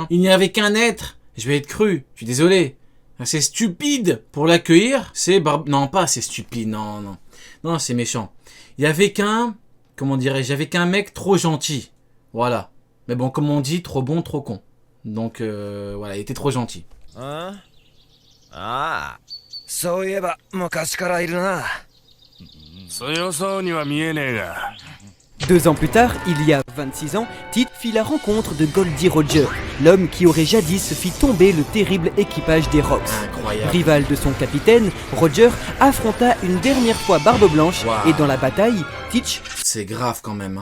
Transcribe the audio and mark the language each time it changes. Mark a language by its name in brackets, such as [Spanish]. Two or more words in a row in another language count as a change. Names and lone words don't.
[French] Il n'y avait qu'un être, je vais être cru, je suis désolé. C'est stupide pour l'accueillir, c'est Barbe... Non, pas c'est stupide, non, c'est méchant. Il y avait qu'un... Comment dirais-je? Il y avait qu'un mec trop gentil. Voilà. Mais bon, comme on dit, trop bon, trop con. Donc voilà, il était trop gentil. [Japanese] Ah, そういえば昔からいるな。強そうには見えねえが。 [French] 2 ans plus tard, il y a 26 ans, Teach fit la rencontre de Goldie Roger, l'homme qui aurait jadis fit tomber le terrible équipage des Rocks. Incroyable. Rival de son capitaine, Roger affronta une dernière fois Barbe Blanche et dans la bataille, Teach, C'est grave quand même. Hein.